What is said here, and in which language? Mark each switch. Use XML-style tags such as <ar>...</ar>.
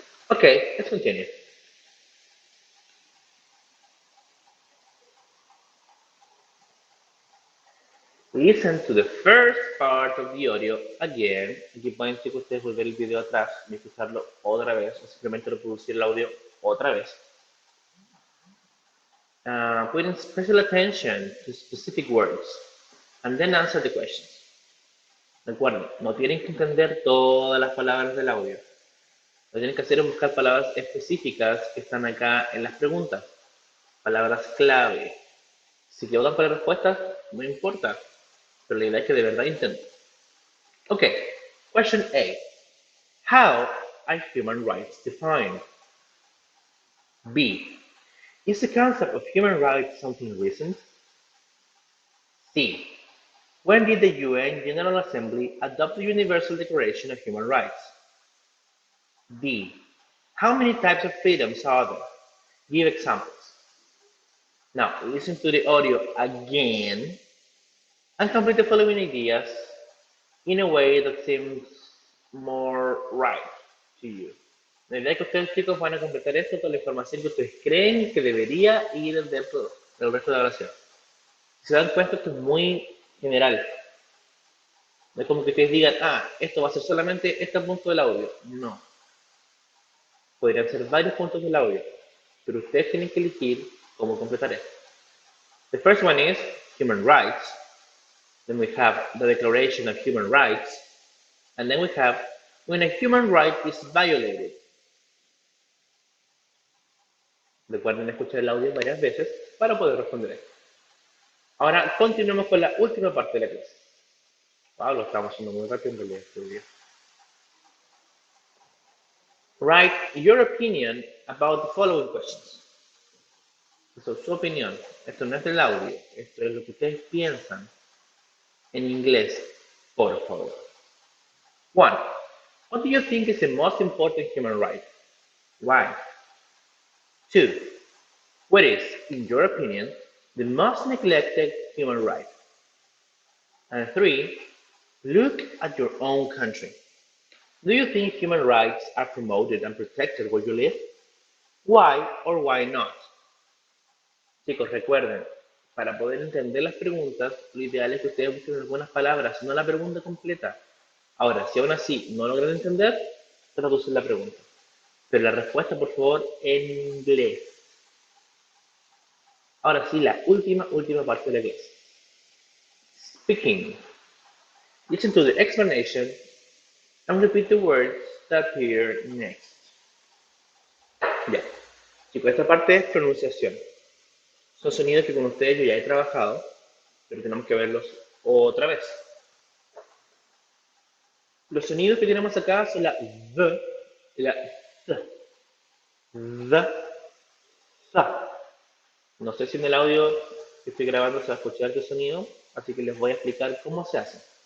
<en>Okay, let's continue. Listen to the first part of the audio again.</en> <es>Aquí pueden que ustedes volver el video atrás y escucharlo otra vez o simplemente reproducir el audio otra vez.</es> <en>Putting special attention to specific words and then answer the questions.</en> <es>Recuerden, no tienen que entender todas las palabras del audio. Lo que tienen que hacer es buscar palabras específicas que están acá en las preguntas. Palabras clave. Si equivocan con la respuesta, no importa. Pero la idea es que de verdad intenten.</es> <en>Okay, question A. How are human rights defined? B. Is the concept of human rights something recent? C. When did the UN General Assembly adopt the Universal Declaration of Human Rights? D. How many types of freedoms are there? Give examples. Now, listen to the audio again and complete the following ideas in a way that seems more right to you.</en> <es>La idea es que ustedes, chicos, van a completar esto con la información que ustedes creen que debería ir dentro del resto de la oración. Si se dan cuenta, esto es muy general. No es como que ustedes digan, esto va a ser solamente este punto del audio. No. Podrían ser varios puntos del audio, pero ustedes tienen que elegir cómo completar esto.</es> <en>The first one is human rights. Then we have the Declaration of Human Rights. And then we have when a human right is violated.</en> <es>Recuerden escuchar el audio varias veces para poder responder esto. Ahora continuemos con la última parte de la clase. Lo estamos haciendo muy rápido en realidad este video.</es> <en>Write your opinion about the following questions.</en> <es>Eso es su opinión. Esto no es del audio. Esto es lo que ustedes piensan en inglés, por favor.</es> <en>1. What do you think is the most important human right? Why? 2. What is, in your opinion, the most neglected human right? And 3. Look at your own country. Do you think human rights are promoted and protected where you live? Why or why not?</en> <es>Chicos, recuerden, para poder entender las preguntas, lo ideal es que ustedes busquen algunas palabras, no la pregunta completa. Ahora, si aún así no logran entender, traducen la pregunta. Pero la respuesta, por favor, en inglés. Ahora sí, la última parte de la clase.</es> <en>Speaking. Listen to the explanation and repeat the words that appear next.</en> <es>Bien. Chicos, esta parte es pronunciación. Son sonidos que con ustedes yo ya he trabajado, pero tenemos que verlos otra vez. Los sonidos que tenemos acá son la V y la Z. The, za. No sé si en el audio que estoy grabando se va a escuchar este sonido, así que les voy a explicar cómo se hace.</es>